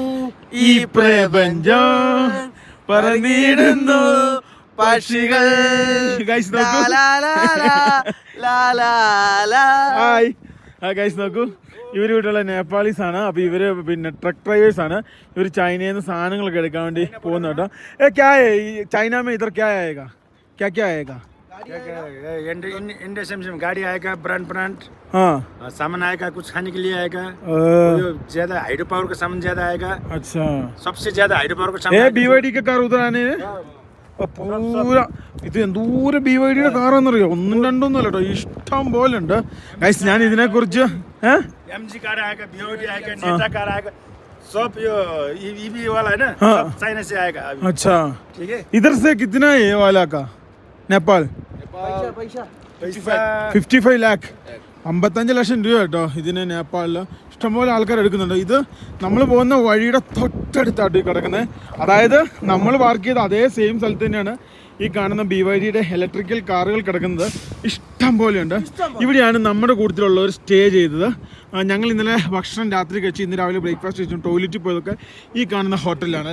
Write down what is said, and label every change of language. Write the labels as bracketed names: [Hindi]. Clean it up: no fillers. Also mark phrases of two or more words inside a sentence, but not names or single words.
[Malayalam] ഈ പ്രപഞ്ചം പറന്നിടുന്നു പക്ഷികൾ. ഗൈസ് നോക്കൂ, ഇവർ വീട്ടിലുള്ള നേപ്പാളീസ് ആണ്. അപ്പോൾ ഇവർ പിന്നെ ട്രക്ക് ഡ്രൈവേഴ്സ് ആണ്. ഇവർ ചൈനയിൽ നിന്ന് സാധനങ്ങളൊക്കെ എടുക്കാൻ വേണ്ടി പോകുന്ന കേട്ടോ. [Hindi] ചൈന में इधर क्या आएगा, क्या आएगा? गाड़ी आएगा, ब्रांड हाँ, सामान आएगा, कुछ खाने के लिए आएगा, ज्यादा हाइड्रो पावर का सामान ज्यादा आएगा. अच्छा, सबसे ज्यादा हाइड्रो पावर का सामान. BYD के कार उधर आने [Malayalam] പൂര ഇത് എന്തോരം BYD-യുടെ കാറാന്നറിയോ? ഒന്നും രണ്ടൊന്നും അല്ല കേട്ടോ, ഇഷ്ടം പോലെ ഉണ്ട്. ഗൈസ്, ഞാൻ ഇതിനെ കുറിച്ച് [Hindi] MG कार आएगा, BYD आएगा, नेटा कार आएगा, सब EV वाला है ना, सब चाइना से आएगा अभी. अच्छा, ठीक है. इधर से कितना है ये वाला का? [Malayalam] नेपाल 55 लाख, 55 ലക്ഷം രൂപ കേട്ടോ ഇതിന് നേപ്പാളിൽ. ഇഷ്ടംപോലെ ആൾക്കാർ എടുക്കുന്നുണ്ട്. ഇത് നമ്മൾ പോകുന്ന വഴിയുടെ തൊട്ടടുത്തായിട്ട് കിടക്കുന്നത്. അതായത് നമ്മൾ പാർക്ക് ചെയ്ത അതേ സെയിം സ്ഥലത്ത് തന്നെയാണ് ഈ കാണുന്ന BYD-യുടെ ഇലക്ട്രിക്കൽ കാറുകൾ കിടക്കുന്നത്. ഇഷ്ടം പോലെയുണ്ട്. ഇവിടെയാണ് നമ്മുടെ കൂട്ടത്തിലുള്ളവർ സ്റ്റേ ചെയ്തത്. ഞങ്ങൾ ഇന്നലെ ഭക്ഷണം രാത്രി കഴിച്ച് ഇന്ന് രാവിലെ ബ്രേക്ക്ഫാസ്റ്റ് കഴിച്ചു ടോയ്ലറ്റിൽ പോയതൊക്കെ ഈ കാണുന്ന ഹോട്ടലിലാണ്.